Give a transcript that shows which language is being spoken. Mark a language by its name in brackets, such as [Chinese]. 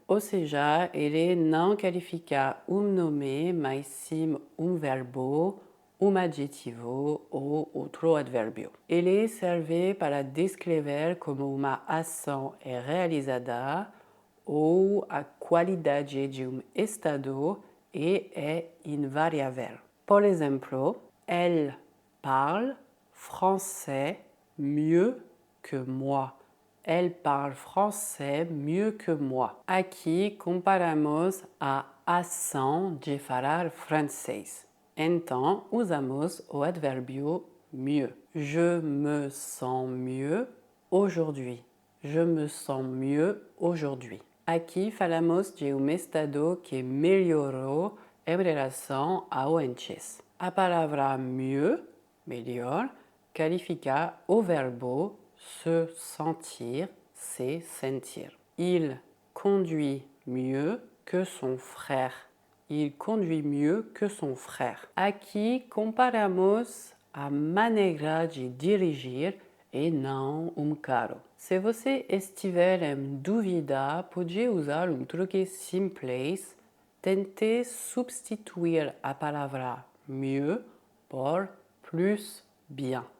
[Portuguese] Ou seja, ele não qualifica nome, mas sim verbo, adjetivo ou outro advérbio. Ele serve para descrever como uma ação é realizada ou a qualidade de estado é invariável. Por exemplo, [French] elle parle français mieux que moi. Elle parle français mieux que moi. [Portuguese] Aqui comparamos a ação de falar francês. Então, usamos o advérbio mieux. [French] Je me sens mieux aujourd'hui. Je me sens mieux aujourd'hui. [Portuguese] Aqui falamos de estado que melhorou em relação ao antes. A palavra mieux, melhor, qualifica o verbo se sentir, se sentir. [French] Il conduit mieux que son frère. Il conduit mieux que son frère. [Portuguese] Aqui comparamos a maneira de dirigir e não carro. Se você estiver em dúvida, pode usar truque simples. Tente substituir a palavra mieux por plus bien.